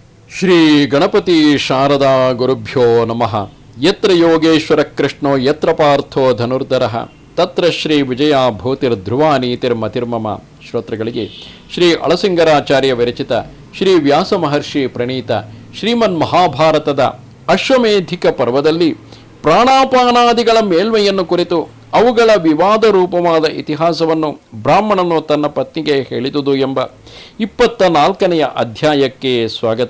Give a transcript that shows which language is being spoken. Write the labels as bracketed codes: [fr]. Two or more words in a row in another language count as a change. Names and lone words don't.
[sa] ಶ್ರೀ ಗಣಪತಿ ಶಾರದಾ ಗುರುಭ್ಯೋ ನಮಃ. ಯತ್ರ ಯೋಗೇಶ್ವರ ಕೃಷ್ಣೋ ಯತ್ರ ಪಾರ್ಥೋ ಧನುರ್ಧರಃ ತತ್ರ ಶ್ರೀ ವಿಜಯ ಭೂತಿರ್ಧ್ರುವ ನೀತಿರ್ಮತಿರ್ಮಮ. [kn] ಶ್ರೋತೃಗಳಿಗೆ ಶ್ರೀ ಅಳಸಿಂಗರಾಚಾರ್ಯ ವಿರಚಿತ ಶ್ರೀ ವ್ಯಾಸ ಮಹರ್ಷಿ ಪ್ರಣೀತ ಶ್ರೀಮನ್ ಮಹಾಭಾರತದ ಅಶ್ವಮೇಧಿಕ ಪರ್ವದಲ್ಲಿ ಪ್ರಾಣಾಪಾನಾದಿಗಳ ಮೇಲ್ಮೆಯನ್ನು ಕುರಿತು ಅವುಗಳ ವಿವಾದ ರೂಪವಾದ ಇತಿಹಾಸವನ್ನು ಬ್ರಾಹ್ಮಣನು ತನ್ನ ಪತ್ನಿಗೆ ಹೇಳಿದುದು ಎಂಬ 24ನೆಯ ಅಧ್ಯಾಯಕ್ಕೆ ಸ್ವಾಗತ.